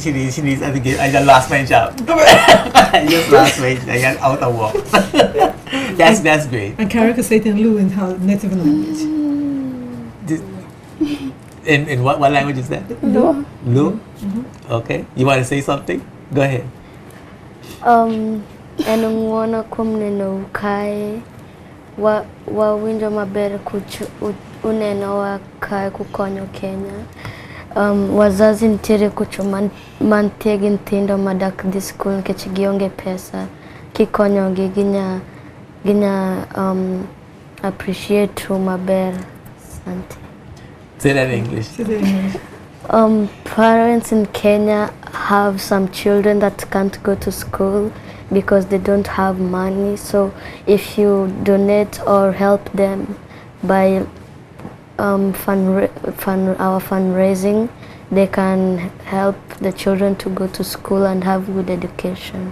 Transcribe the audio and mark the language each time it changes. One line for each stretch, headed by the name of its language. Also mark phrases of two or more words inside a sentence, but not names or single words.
English: She needs to get. I just lost my job. I just lost my. I got out of work. That's great. And Karen can say it in Lu in her native language. In what language is that? Lu. Lu? Okay. You want to say something? Go ahead.
Luo (Kenya and Tanzania): Enung'wana kuom neno kae wawinjo maber uneno wa kae kukonyo Kenya. Wazazi nitiere kucho mantie gi nyithindo madak dhi skul nikech gionge pesa. Kikonyogi ginya appreciate maber. Asante.
English: Say that in English. Parents in Kenya have some children that can't go to school because they don't have money. So if you donate or help them by our fundraising, they can help the children to go to school and have good education.